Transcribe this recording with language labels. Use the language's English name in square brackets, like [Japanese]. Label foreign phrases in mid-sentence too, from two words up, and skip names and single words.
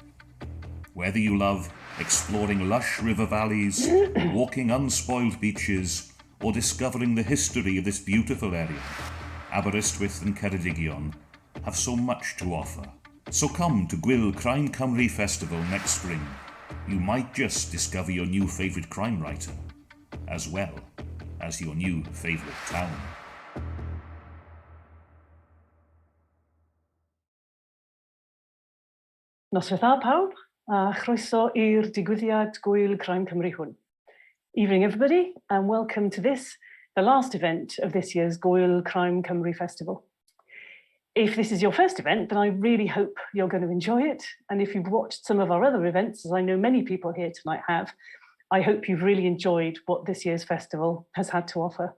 [English] Whether you love exploring lush river valleys, walking unspoiled beaches, or discovering the history of this beautiful area, Aberystwyth and Ceredigion have so much to offer. So come to Gwyl Crime Cymru Festival next spring. You might just discover your new favourite crime writer, as well as your new favourite town. [Welsh] Noswaith dda pawb, a chroeso i'r digwyddiad Gwyl Crime Cymru hwn. [English] Evening everybody, and welcome to this, the last event of this year's Gwyl Crime Cymru Festival. If this is your first event, then I really hope you're going to enjoy it. And if you've watched some of our other events, as I know many people here tonight have, I hope you've really enjoyed what this year's festival has had to offer.